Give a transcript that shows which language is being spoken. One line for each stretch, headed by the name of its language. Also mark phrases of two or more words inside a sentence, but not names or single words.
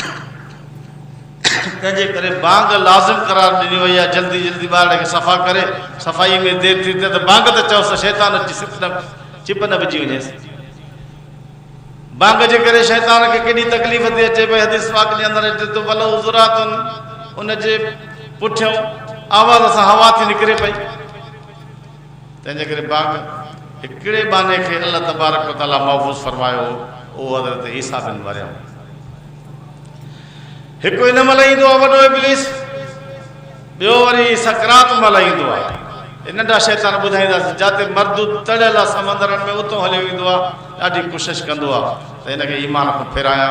Sindhi: तंहिंजे करे बांग लाज़िम करार ॾिनी वई आहे, जल्दी जल्दी ॿार खे सफ़ा करे, सफ़ाई में देरि थी थिए त बांग त चयोसि शैतान अची चिप न विझी वञेसि। बांग जे करे शैतान खे केॾी तकलीफ़ थी अचे पई, हदीस पाक जे अंदरि अचे थो भलो ज़ुरातुन, उनजे पुठियों आवाज़ सां हवा थी निकिरे पई। तंहिंजे करे बांग हिकिड़े बाने खे
Arabic: الله تبارك وتعالى
Sindhi: महफ़ूज़ फरमायो, उहो हज़रत ईसा बिन मरियम। हिकु इन महिल ईंदो आहे वॾो इब्लीस, ॿियो वरी सकरात महिल ईंदो आहे। नंढा शैतान ॿुधाईंदासीं जिते मर्द तड़ियल आहे समंदरनि में उतो हलियो ईंदो आहे, ॾाढी कोशिशि कंदो आहे त हिनखे ईमान खां फेरायां।